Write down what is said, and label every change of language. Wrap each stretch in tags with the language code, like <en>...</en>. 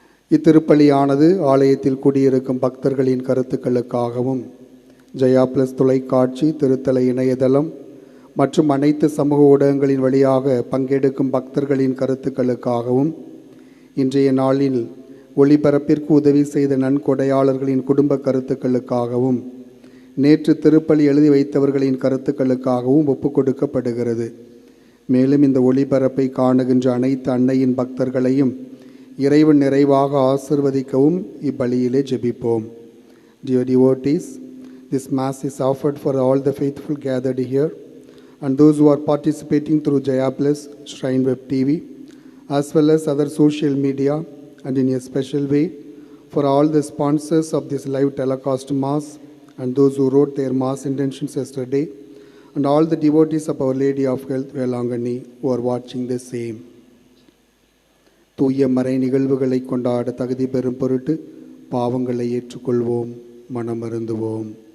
<ta>இத்திருப்பலியானது ஆலயத்தில் கூடியிருக்கும் பக்தர்களின் கருத்துக்களுக்காகவும், ஜெயா பிளஸ் தொலைக்காட்சி, திருத்தல இணையதளம் மற்றும் அனைத்து சமூக ஊடகங்களின் வழியாக பங்கெடுக்கும் பக்தர்களின் கருத்துக்களுக்காகவும், இன்றைய நாளில் ஒளிபரப்பிற்கு உதவி செய்த நன்கொடையாளர்களின் குடும்ப கருத்துக்களுக்காகவும், நேற்று திருப்பலி எழுதி வைத்தவர்களின் கருத்துக்களுக்காகவும் ஒப்புக் கொடுக்கப்படுகிறது. மேலும் இந்த ஒளிபரப்பை காணுகின்ற அனைத்து அன்னையின் பக்தர்களையும் இறைவன் நிறைவாக ஆசிர்வதிக்கவும் இப்பலியிலே ஜெபிப்போம்.</ta> <en>Dear devotees, this mass is offered for all the faithful gathered here and those who are participating through Jaya Plus, Shrine Web TV, as well as other social media, and in a special way for all the sponsors of this live telecast mass and those who wrote their mass intentions yesterday, and all the devotees of Our Lady of Health, Velangani, who are watching the same.</en> <ta>தூய மறை நிகழ்வுகளை கொண்டாட தகுதி பெறும் பொருட்டு பாவங்களை ஏற்றுக்கொள்வோம், மனமருந்துவோம்.</ta>